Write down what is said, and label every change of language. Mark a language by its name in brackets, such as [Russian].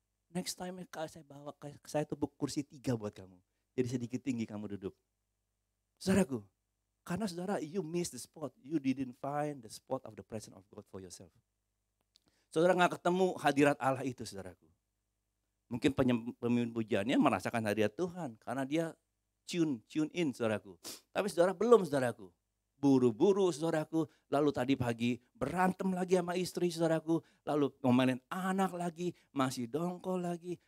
[English] Next time [Indonesian] saya tepuk kursi 3 buat kamu. Jadi sedikit tinggi kamu duduk. Saudaraku, karena saudara [English] you miss the spot. You didn't find the spot of the presence of God for yourself. [Indonesian] Saudara gak ketemu hadirat Allah itu, saudaraku. Mungkin pemimpin pujiannya merasakan hadirat Tuhan karena dia [English] tune in, [Indonesian] saudaraku. Tapi saudara belum, saudaraku. Buru-buru, saudaraku. Lalu tadi pagi berantem lagi sama istri, saudaraku. Lalu ngomelin anak lagi, masih dongkol lagi.